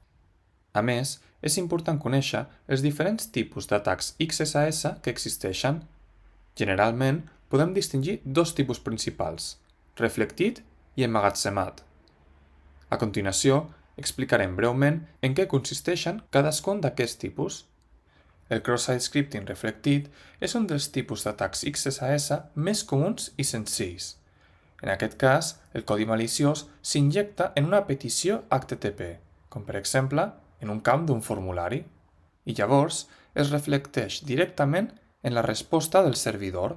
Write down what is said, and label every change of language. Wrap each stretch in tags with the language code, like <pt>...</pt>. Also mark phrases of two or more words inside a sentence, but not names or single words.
<ca>A més, és important conèixer els diferents tipus d'atacs XSS que existeixen. Generalment, podem distingir dos tipus principals, reflectit i emmagatzemat. A continuació, explicarem breument en què consisteixen cadascun d'aquests tipus. El</ca> <en>cross-site scripting</en> <ca>reflectit és un dels tipus d'atacs XSS més comuns i senzills. En aquest cas, el codi maliciós s'injecta en una petició HTTP, com per exemple en un camp d'un formulari, i llavors es reflecteix directament en la resposta del servidor.</ca>